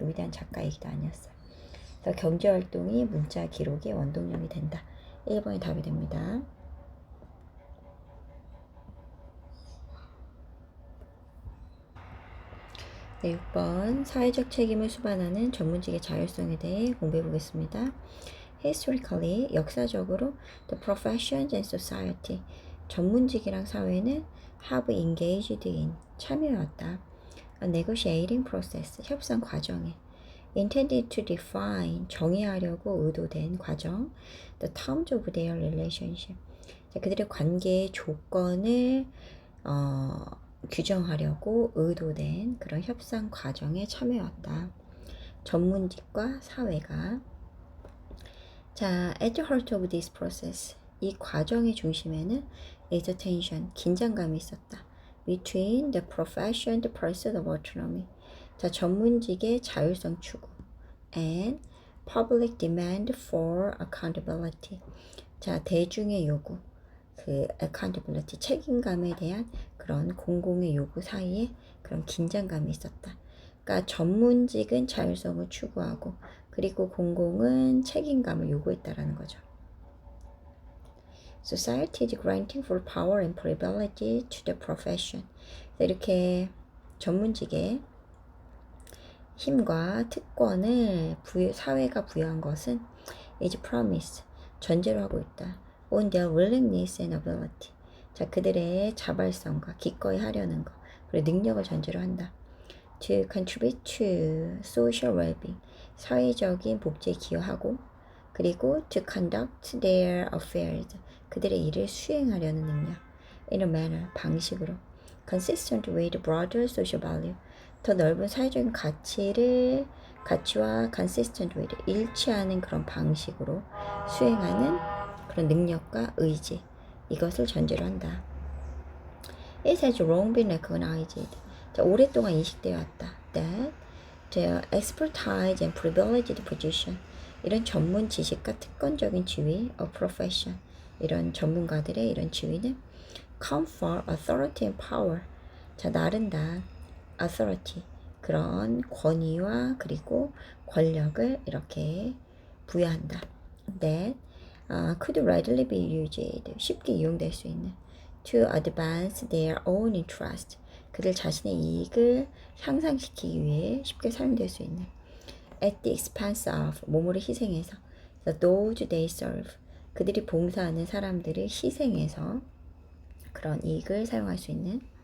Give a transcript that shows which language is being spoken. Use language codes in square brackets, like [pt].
[ko] 위대한 작가 얘기도 아니었어요. 그래서 경제 활동이 문자 기록의 원동력이 된다. 1번이 답이 됩니다. 네, 6번 사회적 책임을 수반하는 전문직의 자율성에 대해 공부해 보겠습니다. [en] Historically, [ko] 역사적으로 [en] the professions and society, [ko] 전문직이랑 사회는 [en] have engaged in, [ko] 참여해왔다. [en] A negotiating process, [ko] 협상 과정에 [en] intended to define [ko] 정의하려고 의도된 과정. [en] The terms of their relationship. [ko] 자, 그들의 관계의 조건을 규정하려고 의도된 그런 협상 과정에 참여했다. 전문직과 사회가. 자, [en] at the heart of this process. [ko] 이 과정의 중심에는 [en] is a tension, [ko] 긴장감이 있었다. [en] Between the profession, the pursuit of autonomy. [ko] 자, 전문직의 자율성 추구 [en] and public demand for accountability. [ko] 자, 대중의 요구, 그 [en] accountability, [ko] 책임감에 대한 그런 공공의 요구 사이에 그런 긴장감이 있었다. 그러니까 전문직은 자율성을 추구하고 그리고 공공은 책임감을 요구했다라는 거죠. [en] Society is granting full power and privilege to the profession. [ko] 이렇게 전문직의 힘과 특권을 사회가 부여한 것은 [en] is promise, [ko] 전제로 하고 있다. [en] On their willingness and ability. [ko] 자, 그들의 자발성과 기꺼이 하려는 것, 그리고 능력을 전제로 한다. [en] To contribute to social well-being. [ko] 사회적인 복지에 기여하고, 그리고 [en] to conduct their affairs. [ko] 그들의 일을 수행하려는 능력. [en] In a manner, [ko] 방식으로. [en] Consistent with broader social value. [ko] 더 넓은 사회적인 가치와 [en] consistent with, [ko] 일치하는 그런 방식으로 수행하는 그런 능력과 의지, 이것을 전제로 한다. [en] It has long been recognized. [ko] 자, 오랫동안 인식되어 왔다. [en] That the expertise and privileged position, [ko] 이런 전문 지식과 특권적인 지위, [en] a profession, [ko] 이런 전문가들의 이런 지위는 [en] confer authority and power. [ko] 자, 나른다. [en] authority, [ko] 그런 권위와 그리고 권력을 이렇게 부여한다. [en] That could readily be used, [ko] 쉽게 이용될 수 있는 [en] to advance their own interest, [ko] 그들 자신의 이익을 향상시키기 위해 쉽게 사용될 수 있는 [en] at the expense of, [ko] 몸으로 희생해서 [en] those they serve, [ko] 그들이 봉사하는 사람들을 희생해서 그런 이익을 사용할 수 있는.